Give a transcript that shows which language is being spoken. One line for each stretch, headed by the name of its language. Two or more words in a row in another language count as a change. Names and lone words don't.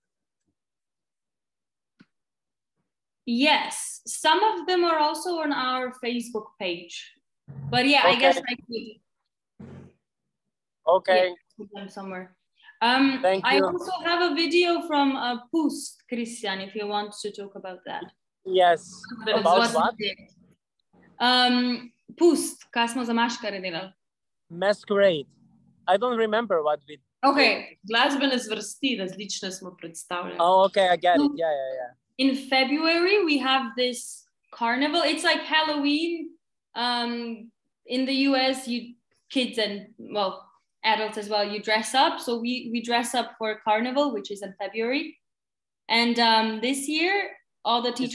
English: Yes, some of them are also on our Facebook page. But yeah, I guess I could. Okay. Yeah, put them somewhere. I also have a video from Pust, Kristijan, if you want to talk about that. Yes. About what?
Slovenian: Pust, kad smo za maškare delali.
English: Masquerade. I don't remember what we did.
Slovenian: Okay, glasbene zvrsti različne smo predstavljali.
English: Oh, okay, I get it. Yeah. In February, we have this carnival. It's like Halloween. In the US, kids and, well, adults as well, you dress up. So we dress up for carnival, which is in February. And this year, all the teachers—